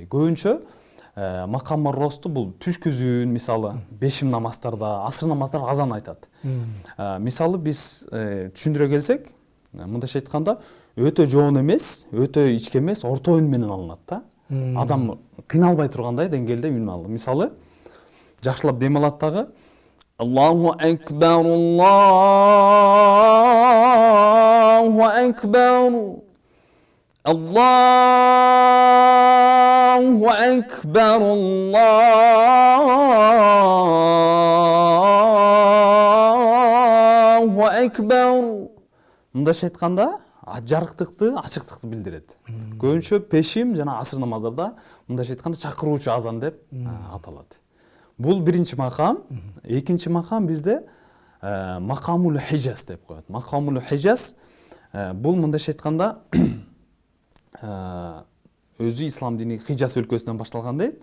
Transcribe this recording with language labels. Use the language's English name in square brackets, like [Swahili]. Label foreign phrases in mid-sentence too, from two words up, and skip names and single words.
[Kyrgyz] Көбүнчө макамул росту бул түшкүзүн, мисалы бешим намаздарда, асыр намаздарда азан айтат. Мисалы биз түшүндүрө келсек, мындайча айтканда өтө жоон эмес, өтө ичке эмес, орто үн менен алынат да. Адам кыйналбай тургандай деңгээлде үн алды. Мисалы жакшылап дем алат дагы. [Arabic] الله أكبر، الله أكبر. الله أكبر، الله أكبر. [Kyrgyz] Мындайча айтканда жарыктыкты, ачыктыкты билдирет. Көбүнчө пешим жана асыр намаздарда мындайча айтканда чакыруучу азан деп аталат. Бул биринчи макам. Экинчи макам бизде макамул хижаз деп коет. Макамул хижаз бул мындайча айтканда өзү ислам дини Хижаз өлкөсүнөн башталган дейт.